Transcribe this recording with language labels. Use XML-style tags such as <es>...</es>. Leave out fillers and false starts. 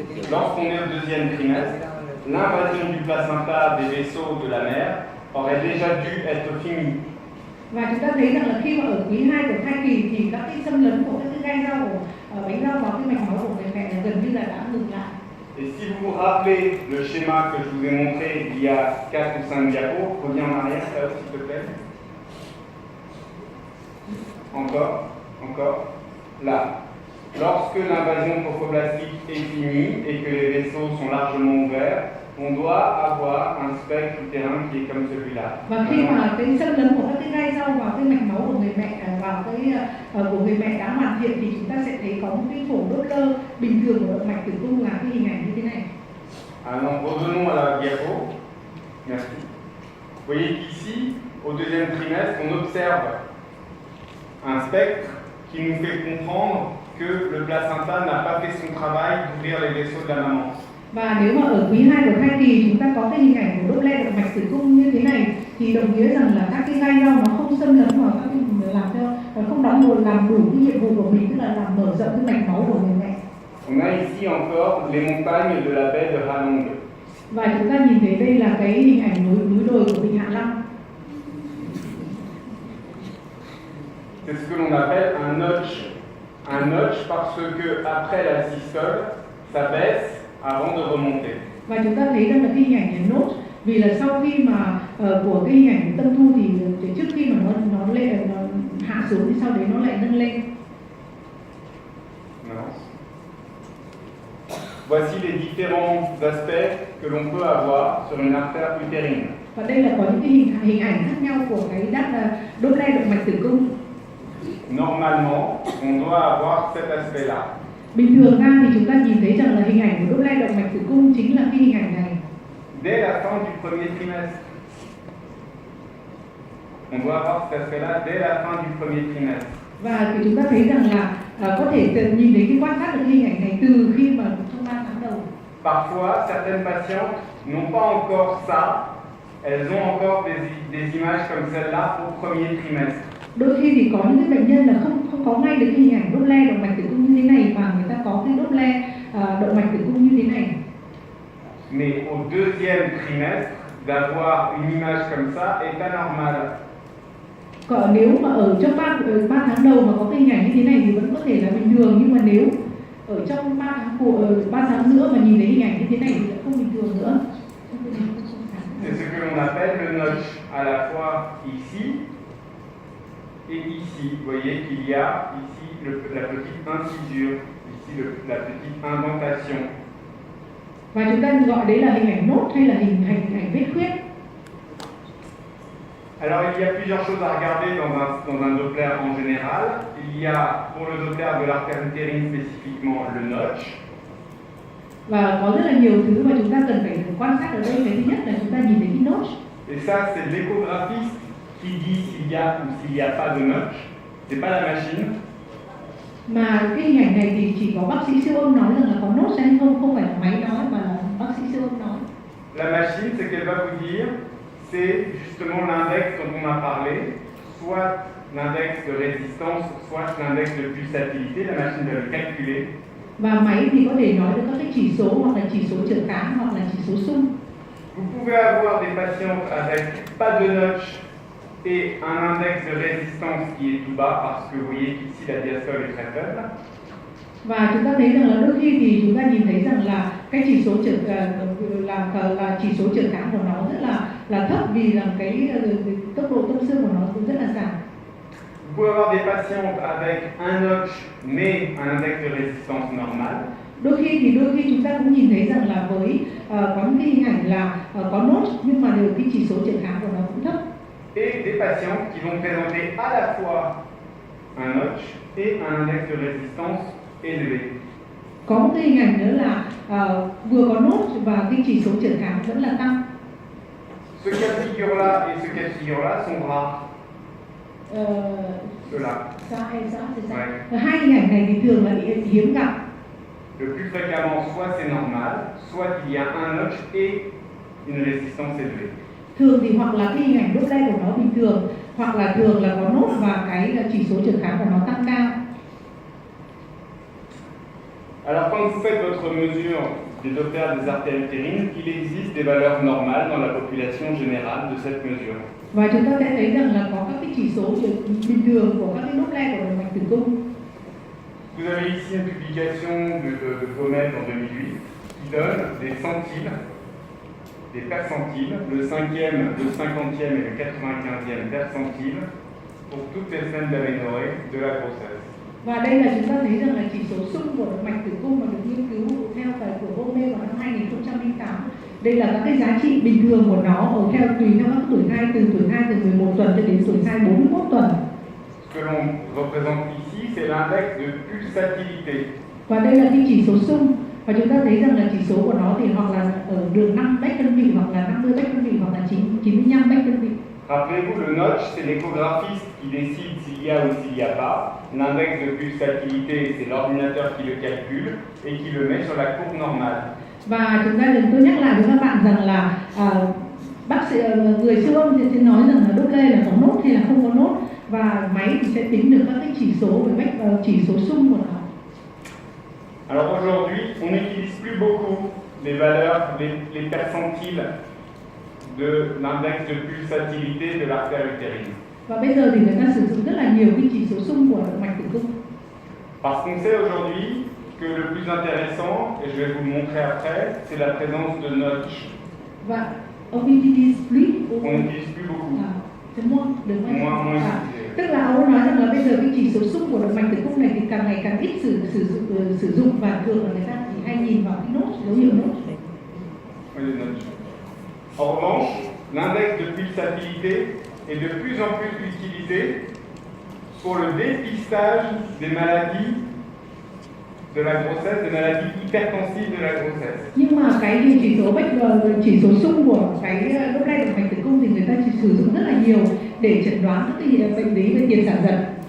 <fr>Lorsqu'on est au deuxième trimestre, l'invasion du placenta des vaisseaux de la mère aurait déjà dû être finie.</fr> <vi>Và chúng ta thấy rằng là khi mà ở quý 2 của thai kỳ thì các cái xâm lấn của các cái gai rau của bánh rau vào cái mạch máu của người mẹ gần như là đã ngừng lại.</vi> <fr>Et si vous vous rappelez le schéma que je vous ai montré il y a 4 ou 5 diapos, reviens en arrière, ça s'il te plaît. Encore. Là. Lorsque l'invasion trophoblastique est finie et que les vaisseaux sont largement ouverts, on doit avoir un spectre utérin qui est comme celui-là.</fr> <vi>Và khi mà cái xâm lấn của các cái gai rau vào cái mạch máu của người mẹ vào cái của người mẹ đã hoàn thiện thì chúng ta sẽ thấy có một cái phổ Doppler bình thường của động mạch tử cung là cái hình ảnh như thế này.</vi> <fr>Alors revenons à la diapo. Merci. Vous voyez qu'ici, au deuxième trimestre, on observe un spectre qui nous fait comprendre que le placenta n'a pas fait son travail d'ouvrir les vaisseaux de la maman.</fr> <vi>Và nếu mà ở quý 2 của thai kỳ chúng ta có cái hình ảnh của Doppler động mạch tử cung như thế này thì đồng nghĩa rằng là các cái gai rau nó không xâm lấn vào các cái làm cho không làm đủ cái nhiệm vụ của mình, tức là làm mở rộng cái mạch máu của người mẹ.</vi> <fr>On a ici encore les montagnes de la baie de Halong.</fr> <vi>Và chúng ta nhìn thấy đây là cái hình ảnh núi đồi của Vịnh Hạ Long.</vi> <fr>C'est ce que l'on appelle un notch. Un notch parce que après la systole, ça baisse avant de remonter.</fr> <vi>Và chúng ta thấy rằng là cái hình ảnh này nốt vì là sau khi mà của cái hình ảnh tâm thu thì trước khi mà nó lên nó hạ xuống thì sau đấy nó lại nâng lên.</vi> <fr>Voici les différents aspects que l'on peut avoir sur une artère utérine.</fr> <vi>Và đây là có những cái hình ảnh khác nhau của cái Doppler động mạch tử cung.</vi> <fr>Normalement, on doit avoir cet aspect-là.</fr> <vi>Bình thường ra thì chúng ta nhìn thấy rằng là hình ảnh của Doppler động mạch tử cung chính là cái hình ảnh này.</vi> <fr>Dès la fin du premier trimestre. On doit avoir cet aspect-là dès la fin du premier trimestre.</fr> <vi>Và thì chúng ta thấy rằng là có thể nhìn thấy cái quan sát được cái hình ảnh này từ khi mà trong 3 tháng đầu.</vi> <fr>Parfois, certaines patientes n'ont pas encore ça. Elles ont encore des images comme celle-là au premier trimestre.</fr> <vi>Đôi khi thì có những cái bệnh nhân là không có ngay được cái hình ảnh Doppler động mạch tử cung như thế này mà người ta có cái Doppler động mạch tử cung như thế này.</vi> <fr>Mais au deuxième trimestre, d'avoir une image comme ça est anormal.</fr> <vi>Còn nếu mà ở trong 3 tháng đầu mà có cái hình ảnh như thế này thì vẫn có thể là bình thường, nhưng mà nếu ở trong 3 tháng giữa mà nhìn thấy hình ảnh như thế này thì lại không bình thường nữa.</vi> <fr>C'est ce que que l'on appelle le notch, à la fois ici et ici. Vous voyez qu'il y a ici la petite incisure, ici la petite indentation.</fr> <vi>Và chúng ta gọi đấy là hình ảnh nốt hay là hình ảnh vết khuyết.</vi> <fr>Alors il y a plusieurs choses à regarder dans un Doppler en général. Il y a pour le Doppler de l'artère utérine spécifiquement le notch.</fr> <vi>Và có rất là nhiều thứ mà chúng ta cần phải quan sát ở đây. Cái thứ nhất là chúng ta nhìn thấy cái notch.</vi> <fr>Et ça c'est l'échographiste qui dit s'il y a ou s'il n'y a pas de notch. C'est pas la machine.</fr> <vi>Mà cái hình ảnh này thì chỉ có bác sĩ siêu âm nói rằng là có notch hay không phải là máy nói mà là bác sĩ siêu âm nói.</vi> <fr>La machine, c'est qu'elle va vous dire, c'est justement l'index dont on a parlé, soit l'index de résistance, soit l'index de pulsatilité. La machine va le calculer.</fr> <vi>Và máy thì có thể nói được các cái chỉ số hoặc là chỉ số trở kháng hoặc là chỉ số xung.</vi> <fr>Vous pouvez avoir des patientes avec pas de notch et un index de résistance qui est tout bas parce que vous voyez qu'ici la diastole est très faible.</fr> <vi>Và chúng ta thấy rằng là đôi khi thì chúng ta nhìn thấy rằng là cái chỉ số là chỉ số trở kháng của nó rất là thấp vì rằng cái tốc độ tâm xương của nó cũng rất là giảm.</vi> <fr>Vous pouvez avoir des patientes avec un notch mais un index de résistance normal.</fr> <vi>Đôi khi chúng ta cũng nhìn thấy rằng là với có những cái hình ảnh là có notch nhưng mà đều cái chỉ số trở kháng của nó cũng thấp.</vi> <fr>Et des patientes qui vont présenter à la fois un notch et un index de résistance élevé.</fr> <vi>Có một cái hình ảnh nữa là vừa có notch và cái chỉ số trở kháng vẫn là tăng.</vi> <fr>Ce cas de figure-là et ce cas de figure-là sont rares. Ceux-là. Ouais.</fr> <vi>Hai hình ảnh này thì thường là hiếm gặp.</vi> <fr>Le plus fréquemment, soit c'est normal, soit il y a un notch et une résistance élevée.</fr> <vi>Thường thì hoặc là cái hình ảnh Doppler của nó bình thường, hoặc là thường là có nốt và cái chỉ số trở kháng của nó tăng cao.</vi> <fr>Alors quand vous faites votre mesure des Doppler des artères utérines, il existe des valeurs normales dans la population générale de cette mesure.</fr> <vi>Và chúng ta sẽ thấy rằng là có các cái chỉ số bình thường của các cái Doppler của động mạch tử cung.</vi> <fr>Vous avez ici une publication de Gomez en 2008 qui donne des centiles, des percentiles, le 5e, le 50e et le 95e percentile pour toutes les semaines d'aménorrhée de la grossesse.</fr> <vi>Và đây là chúng ta thấy rằng là chỉ số xung của động mạch tử cung mà được nghiên cứu theo phải của Gomez vào năm 2008. Đây là các cái giá trị bình thường của nó ở tùy theo các tuổi thai từ 11 tuần cho đến tuổi thai 41 tuần.</vi> <fr>Ce que l'on représente ici, c'est l'index de pulsatilité.</fr> <vi>Và đây là cái chỉ số xung và chúng ta thấy rằng là chỉ số của nó thì hoặc là ở đường 5 Becquerel hoặc là 50 Becquerel hoặc là 95 Becquerel.</vi> <fr>Rappelez-vous, le notch, c'est l'échographiste qui décide s'il y a ou s'il n'y a pas. L'index de pulsatilité, c'est l'ordinateur qui le calcule et qui le met sur la courbe normale.</fr> <vi>Và chúng ta tôi nhắc lại với các bạn rằng là bác sĩ người siêu âm sẽ nói rằng là Doppler là có nốt hay là không có nốt và máy thì sẽ tính được các cái chỉ số về chỉ số xung của nó.</vi> <fr>Alors aujourd'hui, on n'utilise plus beaucoup les valeurs, les percentiles de l'index de pulsatilité de l'artère utérine.</fr> <vi>Và bây giờ thì người ta sử dụng rất là nhiều cái chỉ số xung của động mạch tử cung.</vi> <fr>Parce qu'on sait aujourd'hui que le plus intéressant, et je vais vous le montrer après, c'est la présence de notch.</fr> <vi>Và</vi> <fr>on utilise plus beaucoup. C'est moins.</fr> <vi>Tức là ông nói rằng là bây giờ cái chỉ số xung của động mạch tử cung này thì càng ngày càng ít sử dụng và thường là người ta chỉ hay nhìn vào cái nốt, dấu hiệu nốt.</vi> <fr>En revanche, l'index de pulsatilité est de plus en plus utilisé pour le dépistage des maladies de la grossesse, des maladies hypertensives de la grossesse.</fr> <vi>Nhưng mà cái chỉ số xung của cái Doppler động mạch tử cung thì người ta chỉ sử dụng rất là nhiều để chẩn đoán các cái bệnh lý về tiền sản giật.</vi>